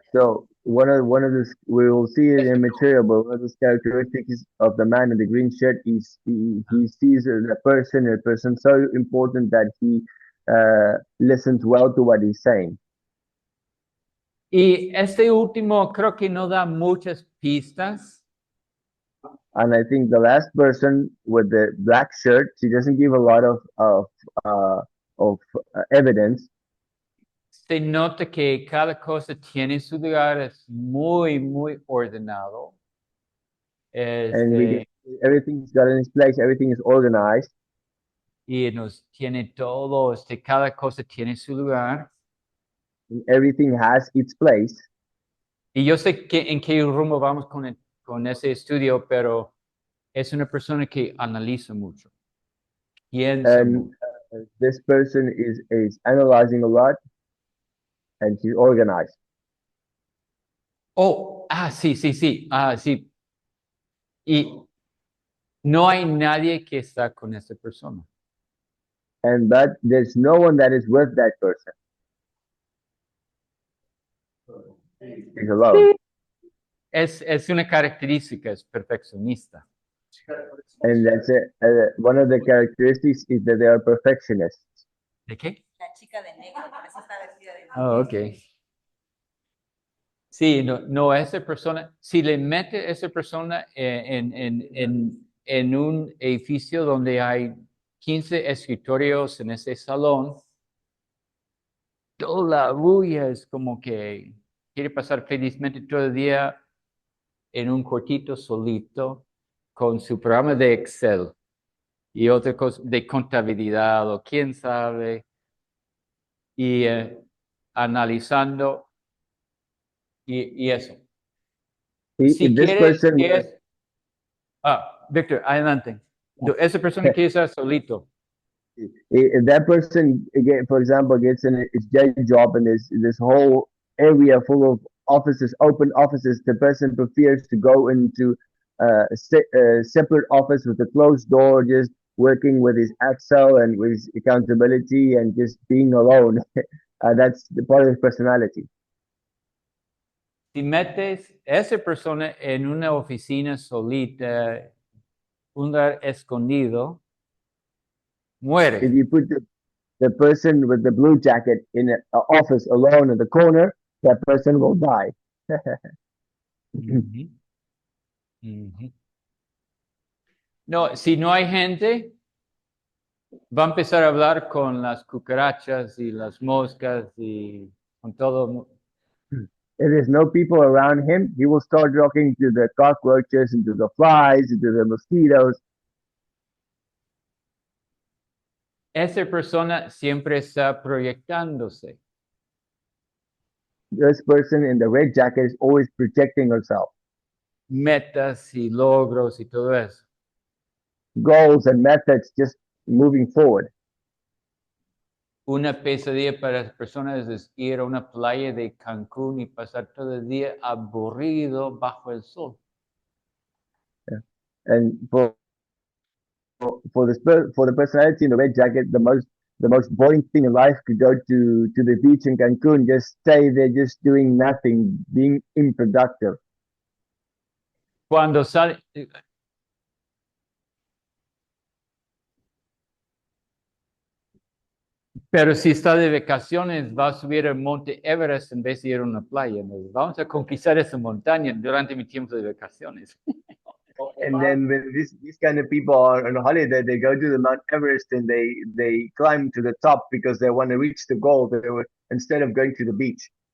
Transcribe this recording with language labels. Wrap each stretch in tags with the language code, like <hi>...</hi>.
<en>So one of this we will see it in material, but one of the characteristics of the man in the green shirt is he sees a person so important that he listens well to what he's saying.</en> <es>Y este último creo que no da muchas pistas.</es> <en>And I think the last person with the black shirt, she doesn't give a lot of evidence.</en> <es>Se nota que cada cosa tiene su lugar, es muy, muy ordenado.</es> <en>And everything's got in its place, everything is organized.</en> <es>Y nos tiene todo, cada cosa tiene su lugar.</es> <en>Everything has its place.</en> <es>Y yo sé en qué rumbo vamos con ese estudio, pero es una persona que analiza mucho, piensa</es> <en>And</en> <es>mucho.</es> <en>this person is analyzing a lot, and she's organized.</en> <es>Sí. Sí. Y no hay nadie que está con esa persona.</es> <en>And but there's no one that is with that person. He's alone.</en> <es>Es una característica, es perfeccionista.</es> <en>And that's it. One of the characteristics is that they are perfectionists.</en> <es>¿De qué? La chica de negro, que así está vestida de negro.</es> <en>Oh, ok.</en> <es>Sí, no, esa persona, si le mete esa persona en un edificio donde hay 15 escritorios en ese salón, toda la bulla es como que quiere pasar felizmente todo el día en un cuartito solito con su programa de Excel y otra cosa de contabilidad o quién sabe, y analizando y eso. Si</es> <en>If this</en> <es>quieres,</es> <en>person,</en> <es>Víctor, adelante. Esa persona quiere estar solito.</es> <en>if that person, again, for example, gets in his job and there's this whole area full of offices, open offices, the person prefers to go into a separate office with a closed door, just working with his Excel and with his accountability and just being alone. That's the part of his personality.</en> <es>Si metes esa persona en una oficina solita, un lugar escondido,</es> <en>If</en> <es>muere.</es> <en>you put the person with the blue jacket in an office alone in the corner, that person will die. Ujú, ujú.</en> <es>No, si no hay gente, va a empezar a hablar con las cucarachas y las moscas y con todo.</es> <en>If there's no people around him, he will start talking to the cockroaches, into the flies, into the mosquitoes.</en> <es>Esa persona siempre está proyectándose.</es> <en>This person in the red jacket is always projecting herself,</en> <es>Metas y logros y todo eso.</es> <en>goals and methods, just moving forward.</en> <es>Una pesadilla para las personas es ir a una playa de Cancún y pasar todo el día aburrido bajo el sol.</es> <en>And for the personality in the red jacket, the most boring thing in life could go to the beach in Cancun, just stay there, just doing nothing, being unproductive.</en> <es>Cuando sale, pero si está de vacaciones, va a subir al monte Everest en vez de ir a una playa. Nos vamos a conquistar esa montaña durante mi tiempo de vacaciones.</es> <en>And then when these kind of people are on holiday, they go to the Mount Everest and they climb to the top because they want to reach the goal instead of going to the beach.</en>